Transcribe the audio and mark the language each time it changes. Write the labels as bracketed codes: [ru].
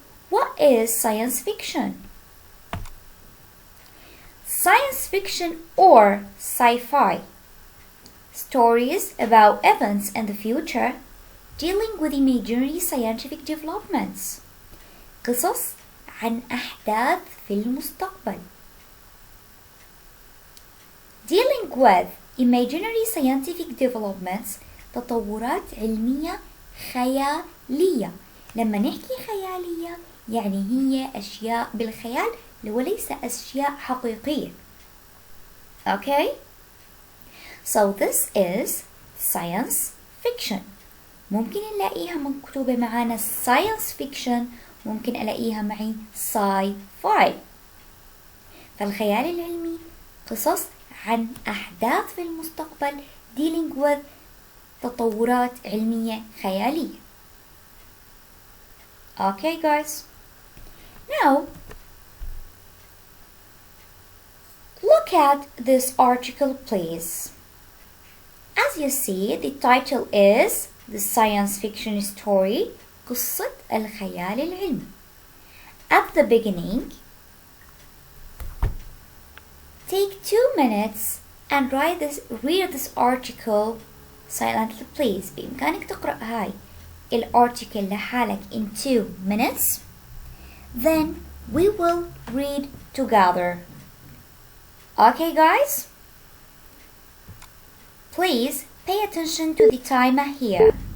[en] What is science fiction? Science fiction or sci-fi. Stories about events in the future dealing with imaginary scientific developments. [ar] قصص عن أحداث في المستقبل. [en] Dealing with imaginary scientific developments, [ar] تطورات علمية خيالية. لما نحكي خيالية يعني هي أشياء بالخيال وليس أشياء حقيقية. [en] Okay? So this is science fiction. [ar] ممكن نلاقيها مكتوبة معانا science fiction, ممكن ألاقيها معي sci-fi. فالخيال العلمي قصص عن أحداث في المستقبل [en] dealing with [ar] تطورات علمية خيالية. [en] Okay guys. Now, look at this article please. As you see, the title is The Science Fiction Story [ar] قصة الخيال العلمي. [en] At the beginning, take 2 minutes and read this article silently please. [ar] بإمكانك تقرأ هاي الارتكل لحالك [en] in 2 minutes. Then we will read together. Okay guys? Please pay attention to the timer here.